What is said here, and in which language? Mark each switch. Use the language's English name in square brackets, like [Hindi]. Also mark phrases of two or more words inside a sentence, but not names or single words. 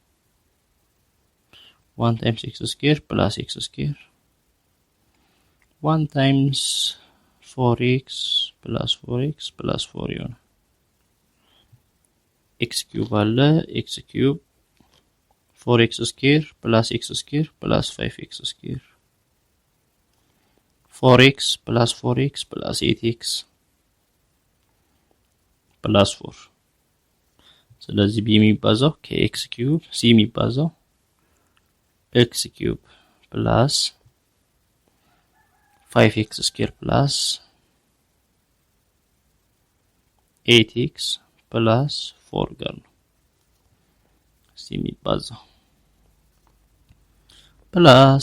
[English] 1 times x square plus x square 1 times 4x plus 4x plus 4 ይሆናል። x cube አለ x cube 4x square plus x square plus 5x square 4x plus 4x plus 8x plus 4 [Amharic] ስለዚህ b የሚባዛው [English] kx cube c የሚባዛው x cube plus 5x square plus 8x plus 4 [Amharic] ጋር ነው c የሚባዛው [English] plus